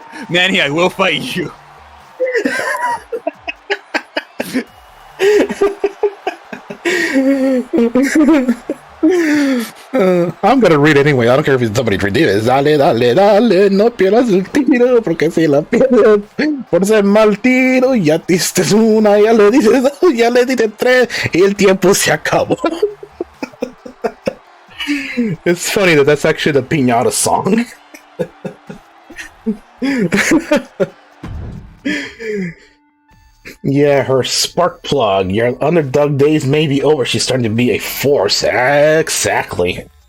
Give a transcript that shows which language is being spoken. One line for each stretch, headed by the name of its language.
English: Manny, I will fight you. I'm gonna read anyway. I don't care if somebody read it.
Spanish: Dale, dale, dale, no pierdas el tiro, porque si la pierdes por ser mal tiro, ya diste una, ya le dices dos, ya le diste tres, y el tiempo se acabó.
English: It's funny that that's actually the piñata song. Yeah, her spark plug. Your underdog days may be over. She's starting to be a force. Exactly.